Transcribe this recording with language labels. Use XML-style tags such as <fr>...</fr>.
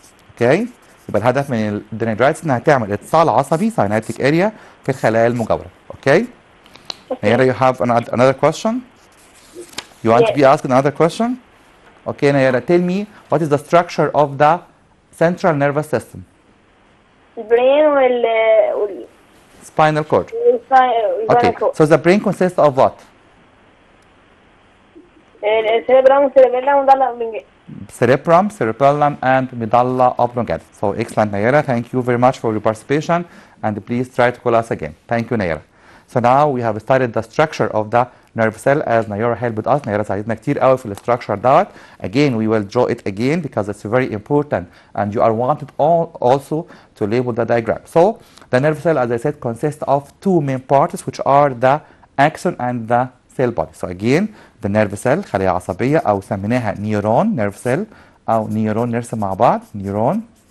<ar>اوكي يبقى الهدف من الدندرايتس انها تعمل اتصال عصبي synaptic area في الخلايا المجاورة.</ar> <en>Okay Nayara, you have another question? You want to be asked another question? Okay Nayara, tell me what is the structure of the central nervous system?</en> <ar>البرين</ar> <en>Spinal cord. Okay, so the brain consists of what?</en> <ar>السيربرام والسيربيلم</ar> <en>Cerebrum, cerebellum, and medulla oblongata. So excellent, Nayara. Thank you very much for your participation, and please try to call us again. Thank you, Nayara. So now we have studied the structure of the nerve cell as Nayara helped us.</en> <ar>Nayara ساعدتنا كتير قوي في structure دوت.</ar> <en>Again, we will draw it again because it's very important, and you are wanted also to label the diagram. So the nerve cell, as I said, consists of two main parts, which are the axon and the cell body. So again, the nerve cell</en> <ar>خلية عصبية أو سميناها</ar> <en>neuron nerve cell أو neuron</en> <ar>نرسم مع بعض</ar> <en>neuron.</en>